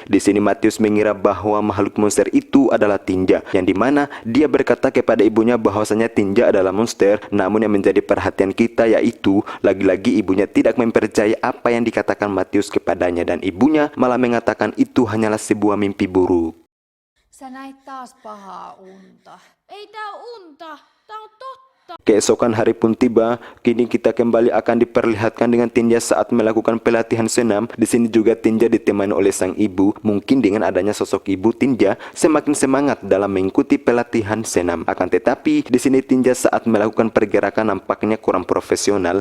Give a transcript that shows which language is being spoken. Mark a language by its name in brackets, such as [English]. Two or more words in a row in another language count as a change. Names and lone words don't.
[Indonesian] Di sini Matius mengira bahwa makhluk monster itu adalah Tinja, yang dimana dia berkata kepada ibunya bahwasanya Tinja adalah monster. Namun yang menjadi perhatian kita yaitu lagi-lagi ibunya tidak mempercayai apa yang dikatakan Matius kepadanya, dan ibunya malah mengatakan itu hanyalah sebuah mimpi buruk. [Finnish] Sä näit taas pahaa unta. Ei tää oo unta, tää on totta. [Indonesian] Keesokan hari pun tiba. Kini kita kembali akan diperlihatkan dengan Tinja saat melakukan pelatihan senam. Di sini juga Tinja ditemani oleh sang ibu. Mungkin dengan adanya sosok ibu, Tinja semakin semangat dalam mengikuti pelatihan senam. Akan tetapi di sini Tinja saat melakukan pergerakan nampaknya kurang profesional.